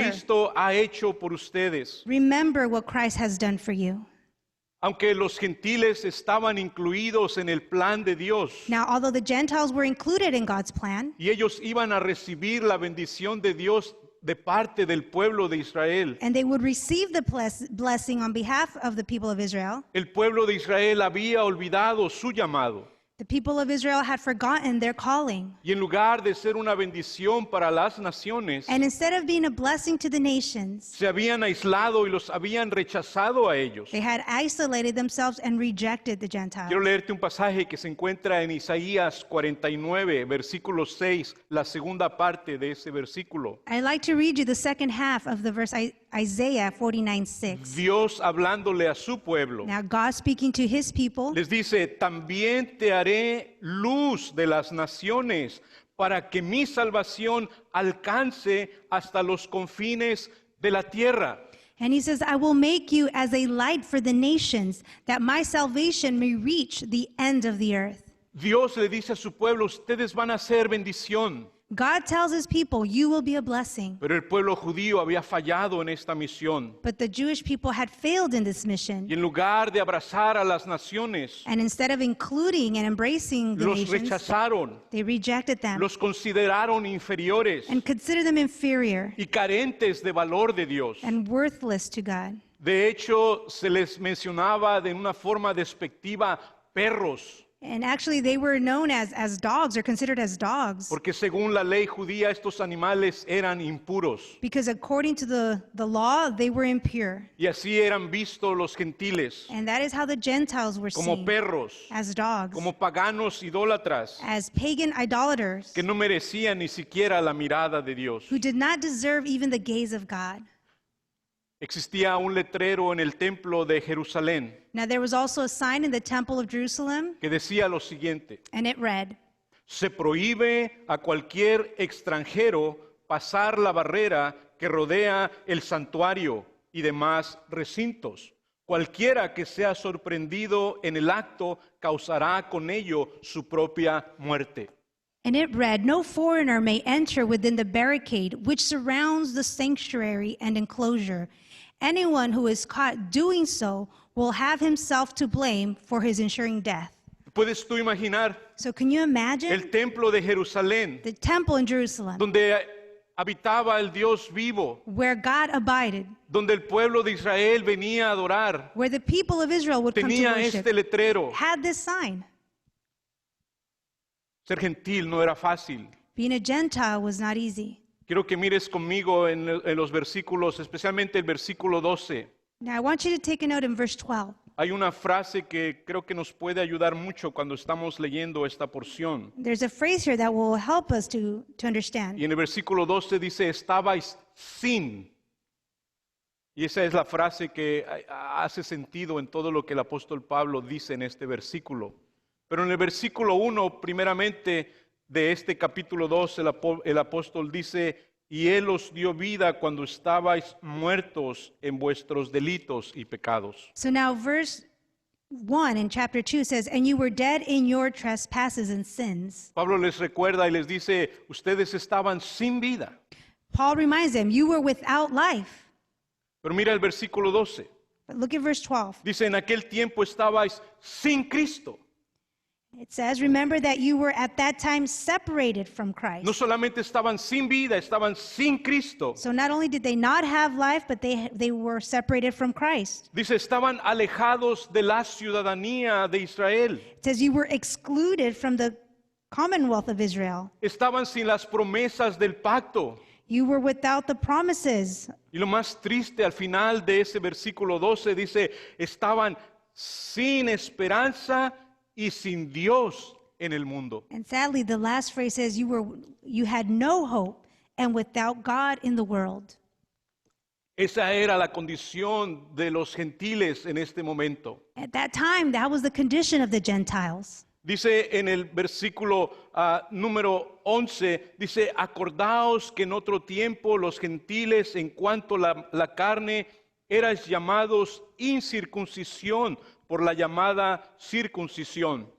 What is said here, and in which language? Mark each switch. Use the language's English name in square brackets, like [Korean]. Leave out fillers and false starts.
[Spanish] Cristo ha hecho por ustedes. [English] Remember what Christ has done for you. [Spanish] Aunque los gentiles estaban incluidos en el plan de Dios [English] Now, although the Gentiles were included in God's plan, [Spanish] y ellos iban a recibir la bendición de Dios de parte del pueblo de Israel, [English] and they would receive the blessing on behalf of the people of Israel, [Spanish] el pueblo de Israel había olvidado su llamado. [English] the people of Israel had forgotten their calling. [Spanish] Y en lugar de ser una bendición para las naciones, [English] And instead of being a blessing to the nations, [Spanish] se habían aislado y los habían rechazado a ellos. [English] they had isolated themselves and rejected the Gentiles. [Spanish] Quiero leerte un pasaje que se encuentra en Isaías 49, versículo 6, la segunda parte de ese versículo. [English] I'd like to read you the second half of the verse Isaiah 49:6. [Spanish] Dios hablándole a su pueblo, [English] Now, God speaking to his people, [Spanish] les dice, también te haré luz de las naciones para que mi salvación alcance hasta los confines de la tierra. [English] And he says, I will make you as a light for the nations, that my salvation may reach the end of the earth. [Spanish] Dios le dice a su pueblo, ustedes van a ser bendición. [English] God tells his people, you will be a blessing. [Spanish] Pero el pueblo judío había fallado en esta misión. [English] But the Jewish people had failed in this mission. [Spanish] Y en lugar de abrazar a las naciones, [English] And instead of including and embracing the [Spanish] los [English] nations, [Spanish] rechazaron, [English] they rejected them [Spanish] los consideraron inferiores [English] and considered them inferior [Spanish] y carentes de valor de Dios. [English] and worthless to God. [Spanish] De hecho, se les mencionaba de una forma despectiva perros, [English] And actually, they were known as dogs, or considered as dogs, [Spanish] porque según la ley judía estos animales eran impuros. [English] because according to the law, they were impure. [Spanish] Y así eran vistos los gentiles, [English] And that is how the Gentiles were [Spanish] como [English] seen, [Spanish] perros, [English] as dogs, [Spanish] como paganos idólatras, [English] as pagan idolaters, [Spanish] que no merecían ni siquiera la mirada de Dios. [English] who did not deserve even the gaze of God. [Spanish] Existía un letrero en el templo de Jerusalén [English] Now, there was also a sign in the temple of Jerusalem, [Spanish] que decía lo siguiente: [English] and it read, [Spanish] se prohíbe a cualquier extranjero pasar la barrera que rodea el santuario y demás recintos. Cualquiera que sea sorprendido en el acto causará con ello su propia muerte. [English] and it read, no foreigner may enter within the barricade which surrounds the sanctuary and enclosure. Anyone who is caught doing so will have himself to blame for his ensuring death. [Spanish] ¿Puedes tú imaginar [English] So can you imagine [Spanish] el templo de Jerusalén, [English] the temple in Jerusalem [Spanish] donde habitaba el Dios vivo, [English] where God abided, [Spanish] donde el pueblo de Israel venía a adorar, [English] where the people of Israel would come to [Spanish] tenía [English] worship, [Spanish] este letrero? [English] had this sign? [Spanish] Ser gentil no era fácil. [English] Being a Gentile was not easy. [Spanish] Quiero que mires conmigo en los versículos, especialmente el versículo 12. [English] Now I want you to take a note in verse 12. [Spanish] Hay una frase que creo que nos puede ayudar mucho cuando estamos leyendo esta porción. [English] There's a phrase here that will help us to understand. [Spanish] Y en el versículo 12 dice, estabais sin. Y esa es la frase que hace sentido en todo lo que el apóstol Pablo dice en este versículo. Pero en el versículo 1, primeramente, de este capítulo 2, el apóstol dice, y Él os dio vida cuando estabais muertos en vuestros delitos y pecados. [English] So now verse 1 in chapter 2 says, and you were dead in your trespasses and sins. [Spanish] Pablo les recuerda y les dice, ustedes estaban sin vida. [English] Paul reminds them, you were without life. [Spanish] Pero mira el versículo 12. [English] But look at verse 12. [Spanish] Dice, en aquel tiempo estabais sin Cristo. [English] It says, remember that you were at that time separated from Christ. [Spanish] No solamente estaban sin vida, estaban sin Cristo. [English] So not only did they not have life, but they were separated from Christ. [Spanish] Dice, estaban alejados de la ciudadanía de Israel. [English] It says you were excluded from the commonwealth of Israel. [Spanish] Estaban sin las promesas del pacto. [English] You were without the promises. [Spanish] Y lo más triste al final de ese versículo 12 dice, estaban sin esperanza y sin Dios en el mundo. [English] And sadly, the last phrase says you had no hope and without God in the world. [Spanish] Esa era la condición de los gentiles en este momento. [English] At that time, that was the condition of the Gentiles. [Spanish] Dice en el versículo número 11, dice, acordaos que en otro tiempo los gentiles en cuanto la carne erais llamados incircuncisión por la llamada circuncisión.